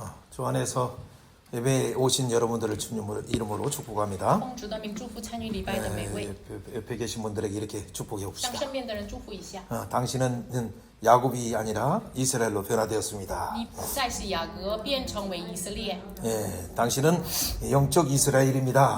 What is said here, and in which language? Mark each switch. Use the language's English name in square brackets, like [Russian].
[Korean] 주 안에서 예배에 오신 여러분들을 주님 이름으로 축복합니다. [Chinese] 奉主的名祝福参与礼拜的每位， [Korean] 옆에 계신 분들에게 이렇게 축복해 [Chinese] 向 [Korean] 봅시다. [Chinese] 身边的人祝福一下。 [Korean] 당신은 야곱이 아니라 이스라엘로 변화되었습니다. [Chinese] 你不再是雅各，变成为以色列， [Korean] 당신은 영적 이스라엘입니다.